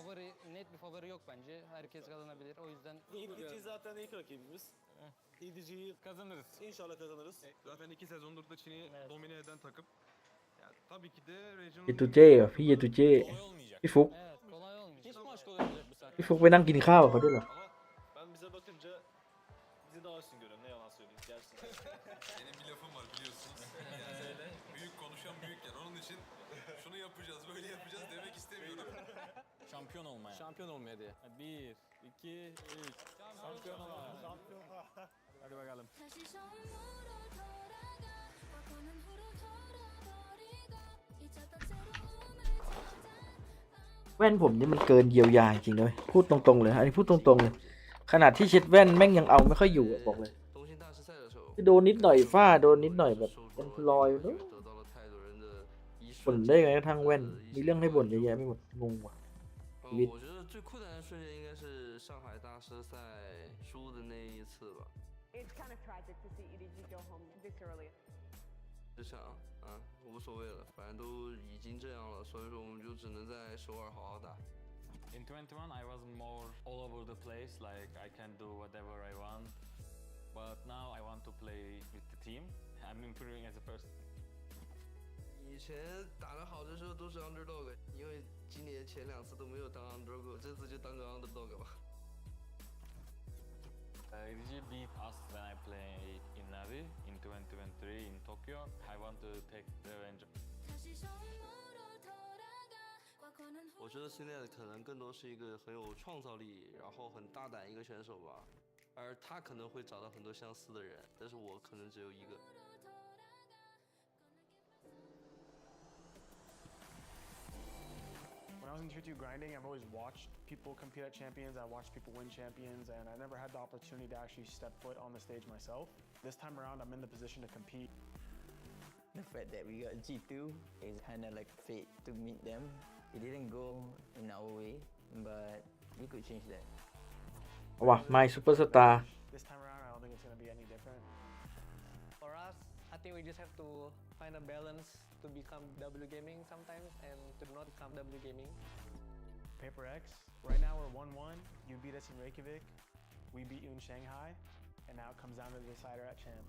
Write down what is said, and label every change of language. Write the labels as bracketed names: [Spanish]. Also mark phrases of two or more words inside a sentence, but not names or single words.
[Turkish] net bir favori yok bence. Herkes kazanabilir. O yüzden EDG zaten ilk rakibimiz. EDG'yi kazanırız. inşallah kazanırız. Zaten 2 sezondur da Çin'i domine eden takım. Yani tabii ki de regional [Thai] เยตูเจ้เหรอพี่เยตูเจ้พี่ฟุก [Turkish] Evet, kolay olmayacak. Hiç maç kolay olmayacak bu saatte. [Thai] พี่ฟุกไปนั่งกินข้าวกับเขาด้วยเหรอ [Turkish] Ama ben bize bakınca bizi daha üstün görüyorum. Ne yalan söyleyeyim gerçekten. Benim bir lafım var biliyorsunuz. Yani büyük konuşan büyük yer. Onun için şunu yapacağız, böyle yapacağız demek istemiyorum. Şampiyon olmaya. Şampiyon olmaya diye. 1, 2, 3. Şampiyon olmaya. Hadi bakalım. [Thai] แว่นผมนี่มันเกินเยียวยาจริงเลยพูดตรงๆเลยอันนี้พูดตรงๆเลยขนาดที่เช็ดแว่นแม่งยังเอาไม่ค่อยอยู่อะบอกเลยโดนนิดหน่อยฝ้าโดนนิดหน่อยแบบเป็นรอยเนอะบ่นได้ไงกระทั่งแว่นมีเรื่องให้บ่นเยอะแยะไม่หมดงงว่ะชีวิต [Chinese] 我觉得最困难的瞬间应该是上海大师赛输的那一次吧。 [English] It's kind of tragic to see EDG go home this early. [Chinese] 这场啊，无所谓了，反正都已经这样了，所以说我们就只能在首尔好好打。 [English] In 21, I was more all over the place, like I can do whatever I want. But now I want to play with the team. I'm improving as a person. [Chinese] 以前打得好的时候都是 underdog， 因为今年前2次都没有当 underdog， 这次就当个 underdog 吧。 [English] EDG beat us when I played in Navi in 2023 in Tokyo. I want to take revenge. [Chinese] 我觉得现在可能更多是一个很有创造力，然后很大胆一个选手吧。而他可能会找到很多相似的人，但是我可能只有一个。 [English] When I was in Tier 2 grinding, I've always watched people compete at champions, I watched people win champions, and I never had the opportunity to actually step foot on the stage myself. This time around, I'm in the position to compete. The fact that we got G2 is kind of like fate to meet them. It didn't go in our way, but we could change that. [Thai] ว่ะไมค์ซูเปอร์สตาร์ [English] This time around, I don't think it's going to be any different. For us, I think we just have to find a balance to become W gaming sometimes and to not become W gaming. PRX, right now we're 1-1. You beat us in Reykjavik, we beat you in Shanghai, and now it comes down to the decider at champs.